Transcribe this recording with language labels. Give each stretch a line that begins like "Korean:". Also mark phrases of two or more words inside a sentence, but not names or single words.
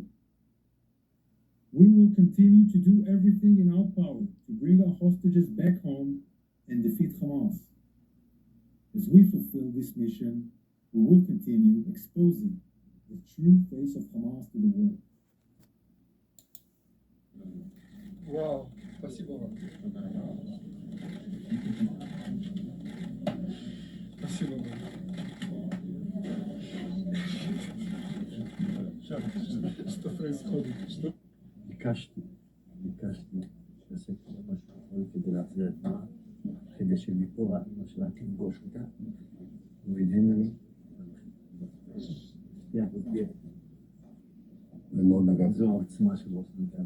English: We will continue to do everything in our power to bring our hostages back home and defeat Hamas. As we fulfill this mission, we will continue exposing the true face of Hamas to the world.
Russian: Wow, спасибо вам. Спасибо вам. Что происходит? Что?
Hebrew: ביקשתי לעשות כל מה שיכול כדי להחזיר את נועה, כדי שמפה האמא שלה תפגוש אותה, והנה לי, זו העוצמה של ראש הממשלה.